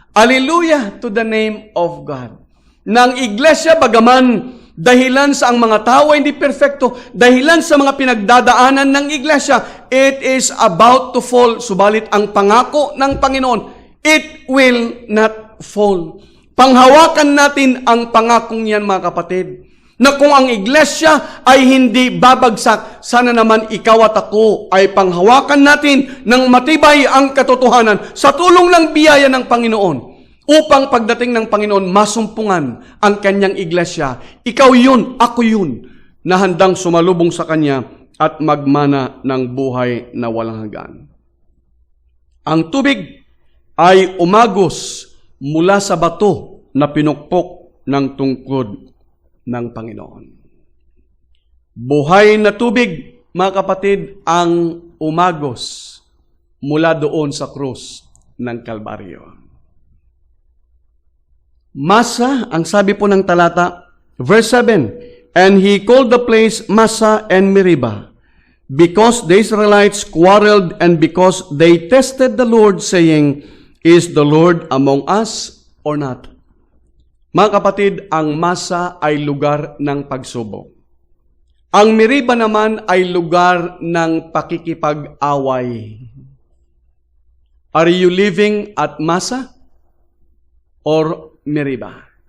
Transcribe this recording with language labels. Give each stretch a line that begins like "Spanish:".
English: Hallelujah to the name of God.
Filipino: Nang iglesia, bagaman dahilan sa ang mga tao hindi perfecto, dahilan sa mga pinagdadaanan ng iglesia,
English: it is about to fall.
Filipino: Subalit ang pangako ng Panginoon,
English: it will not fall.
Filipino: Panghawakan natin ang pangakong yan, mga kapatid, na kung ang iglesia ay hindi babagsak, sana naman ikaw at ako ay panghawakan natin ng matibay ang katotohanan sa tulong ng biyaya ng Panginoon upang pagdating ng Panginoon masumpungan ang kanyang iglesia. Ikaw yun, ako yun, na handang sumalubong sa kanya at magmana ng buhay na walang hanggan. Ang tubig ay umagos mula sa bato na pinukpok ng tungkod ng Panginoon. Buhay na tubig, mga kapatid, ang umagos mula doon sa krus ng Kalbaryo. Masa, ang sabi po ng talata,
English: verse 7, and he called the place Massa and Meribah, because the Israelites quarreled and because they tested the Lord, saying, is the Lord among us or not?
Filipino: Mga kapatid, ang Masa ay lugar ng pagsubok. Ang Meribah naman ay lugar ng pakikipag-away.
English: Are you living at Masa or Meribah?